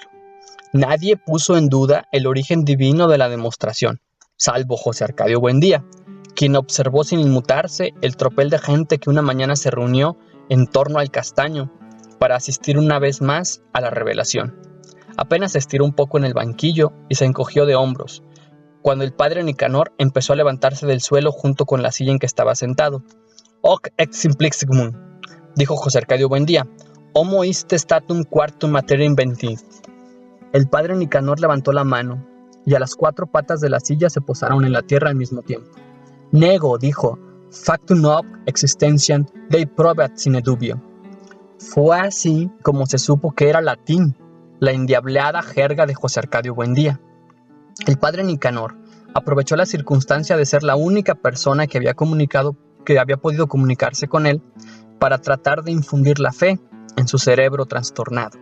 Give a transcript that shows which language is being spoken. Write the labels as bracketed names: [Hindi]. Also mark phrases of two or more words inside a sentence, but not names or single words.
[Spanish] Nadie puso en duda el origen divino de la demostración, salvo José Arcadio Buendía, quien observó sin inmutarse el tropel de gente que una mañana se reunió en torno al castaño para asistir una vez más a la revelación. Apenas se estiró un poco en el banquillo y se encogió de hombros, cuando el padre Nicanor empezó a levantarse del suelo junto con la silla en que estaba sentado. [Latin] «Hoc ex simplicium», [Spanish] dijo José Arcadio Buendía, [Latin] «homo iste statum quartum materia inventi». [Spanish] El padre Nicanor levantó la mano, y a las 4 patas de la silla se posaron en la tierra al mismo tiempo. «Nego», dijo, [Latin] «factum hoc existentiam Dei probat sine dubio». [Spanish] Fue así como se supo que era latín, la endiablada jerga de José Arcadio Buendía. El padre Nicanor aprovechó la circunstancia de ser la única persona que había podido comunicarse con él para tratar de infundir la fe en su cerebro trastornado.